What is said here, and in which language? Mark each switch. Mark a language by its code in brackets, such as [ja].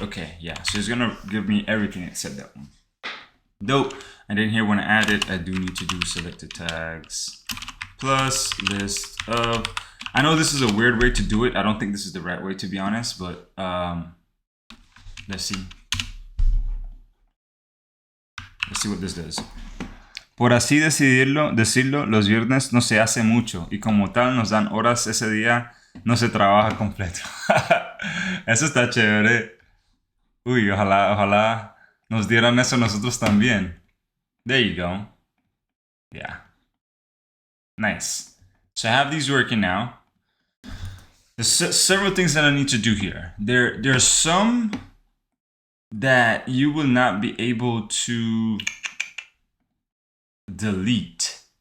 [en] Okay, yeah, so it's gonna give me everything except that one. Dope. And then here when I add it, I do need to do selected tags plus list of. I know this is a weird way to do it. I don't think this is the right way, to be honest, but let's see. Let's see what this does. [es] Por así decirlo, los viernes no se hace mucho y como tal nos dan horas ese día, no se trabaja completo. Eso está chévere. Uy, ojalá nos dieran eso nosotros también. [en] There you go. Yeah. Nice. So I have these working now. There's several things that I need to do here. There are some that you will not be able to delete.